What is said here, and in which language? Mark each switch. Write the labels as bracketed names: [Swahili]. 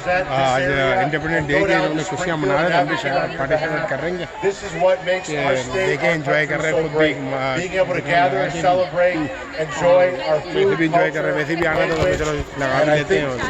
[Urdu] آج independent day کے انہوں نے خوشیاں منا رہے ہیں, ہم بھی شاید پارٹیسپیٹ کر رہے ہیں, دیکھیں انجوائے کر رہے ہیں, خود بھی [English] celebrate, enjoy our food. [Urdu] ویسے بھی آنا تو چلو لگا لیتے ہیں.